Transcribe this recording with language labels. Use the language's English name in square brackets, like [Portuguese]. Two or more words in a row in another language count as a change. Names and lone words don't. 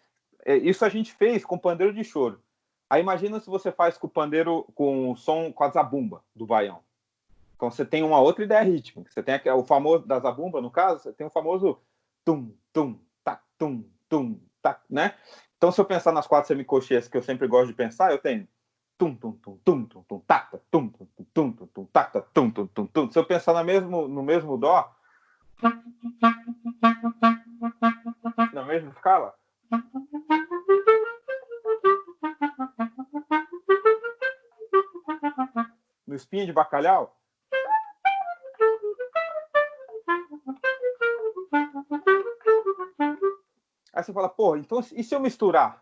[Portuguese] Isso a gente fez com pandeiro de choro. Aí imagina se você faz com o pandeiro com o som com a zabumba do baião. Então você tem uma outra ideia rítmica. Você tem o famoso da zabumba, no caso, você tem o famoso tum, tum, tac, né? Então se eu pensar nas 4 semicocheias que eu sempre gosto de pensar, eu tenho tum, tum, tum, tum, tum, tum, tacta, tum, tum, tum, tum, tum, tum, tacta, tum, tum, tum, tum. Se eu pensar no mesmo dó, na mesma escala, no Espinha de Bacalhau, aí você fala, pô, então e se eu misturar?